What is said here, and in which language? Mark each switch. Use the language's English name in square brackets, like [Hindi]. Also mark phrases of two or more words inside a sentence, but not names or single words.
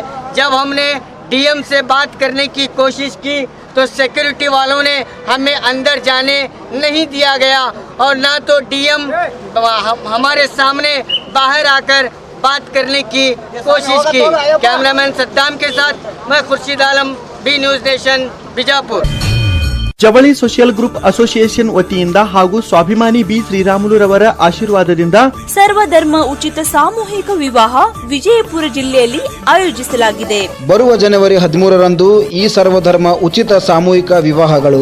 [Hindi] जब हमने डीएम से बात करने की कोशिश की तो सिक्योरिटी वालों ने हमें अंदर जाने नहीं दिया गया और ना तो डीएम हमारे सामने बाहर आकर बात करने की कोशिश की। कैमरामैन सद्दाम के साथ मैं खुर्शीद आलम, बी न्यूज़ नेशन, बीजापुर। [Kannada] ಜವಳಿ ಸೋಷಿಯಲ್ ಗ್ರೂಪ್ ಅಸೋಸಿಯೇಷನ್ ವತಿಯಿಂದ ಹಾಗೂ ಸ್ವಾಭಿಮಾನಿ ಬಿ ಶ್ರೀರಾಮುಲುರವರ ಆಶೀರ್ವಾದದಿಂದ ಸರ್ವಧರ್ಮ ಉಚಿತ ಸಾಮೂಹಿಕ ವಿವಾಹ ವಿಜಯಪುರ ಜಿಲ್ಲೆಯಲ್ಲಿ ಆಯೋಜಿಸಲಾಗಿದೆ. ಬರುವ ಜನವರಿ 13ರಂದು ಈ ಸರ್ವಧರ್ಮ ಉಚಿತ ಸಾಮೂಹಿಕ ವಿವಾಹಗಳು